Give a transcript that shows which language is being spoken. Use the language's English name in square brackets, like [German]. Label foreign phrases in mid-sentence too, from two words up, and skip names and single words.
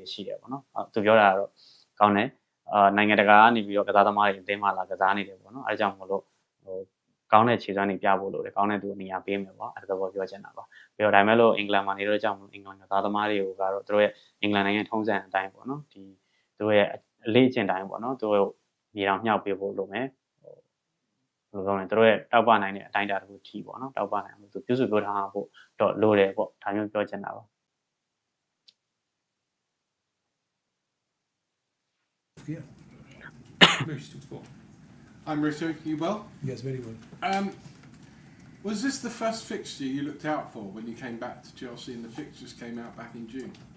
[Burmese] ရှိတယ်ပေါ့နော်သူပြောတာကတော့ကောင်းတယ်နိုင်ငံတကာကနေပြီးတော့ကစားသမားတွေအသင်းမှာလာကစားနေတယ်ပေါ့နော်အဲဒါကြောင့်မို့လို့ကောင်းတဲ့ခြေစွမ်းတွေပြဖို့လို့လေကောင်းတဲ့သူအနေနဲ့ပေးမယ်ပေါ့အဲဒါတော့ပြောချင်တာပါပြီးတော့ဒါပေမဲ့လို့အင်္ဂလန်မှာနေတော့ကြောင့်အင်္ဂလန်ကစားသမားတွေကိုကတော့သူတို့ရဲ့အင်္ဂလန်နိုင်ငံထုံးစံအတိုင်းပေါ့နော်ဒီသူတို့ရဲ့အလေးအကျင့်တိုင်းပေါ့နော်သူတို့မြေတောင်မြှောက်ပေးဖို့လိုမယ်ဘယ်လိုပြောလဲသူတို့ရဲ့တောက်ပနိုင်တဲ့အတိုင်းအတာတစ်ခုထိပေါ့နော်တောက်ပနိုင်မှုသူပြုစုပြောထားဖို့တော့လိုတယ်ပေါ့ဒါမျိုးပြောချင်တာပါ [English] Yeah. I'm Russo. You well? Yes, very well. Was this the first fixture you looked out for when you came back to Chelsea and the fixtures came out back in June?